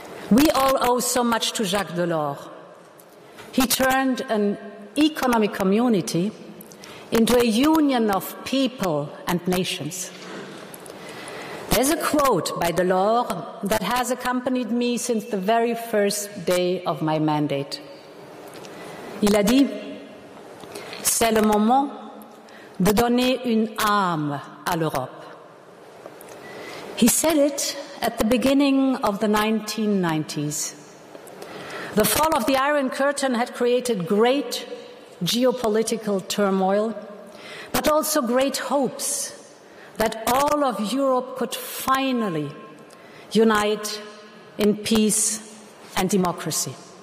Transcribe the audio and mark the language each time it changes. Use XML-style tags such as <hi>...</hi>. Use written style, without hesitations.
<en>We all owe so much to Jacques Delors. He turned an economic community into a union of people and nations. There's a quote by Delors that has accompanied me since the very first day of my mandate.</en> <fr>Il a dit, c'est le moment de donner une âme à l'Europe.</fr> <en>He said it at the beginning of the 1990s. The fall of the Iron Curtain had created great geopolitical turmoil, but also great hopes that all of Europe could finally unite in peace and democracy.</en>